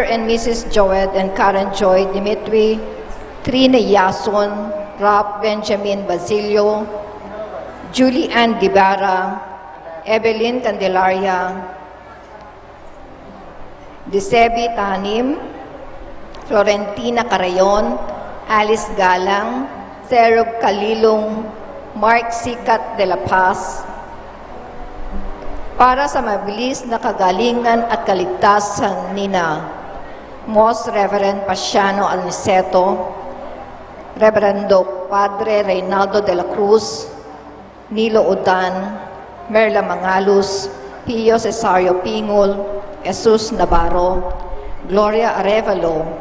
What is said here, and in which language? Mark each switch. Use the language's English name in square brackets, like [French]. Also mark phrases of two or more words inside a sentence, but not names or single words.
[English] and Mrs. Joed and Karen Joy Dimitri, Trina Yason, Rap Benjamin Basilio, Julie Ann Guevara, Evelyn Candelaria, Disebi Tanim, Florentina Carayon, Alice Galang, Serog Kalilong, Mark Sikat de la Paz, [Filipino] para sa mabilis na kagalingan at kaligtasan nina [English] Most Reverend [Filipino] Pasiano Aniceto, Reverendo Padre Reynaldo de la Cruz, Nilo Udan, Merla Mangalus, Pio Cesario Pingol, Jesus Navarro, Gloria Arevalo,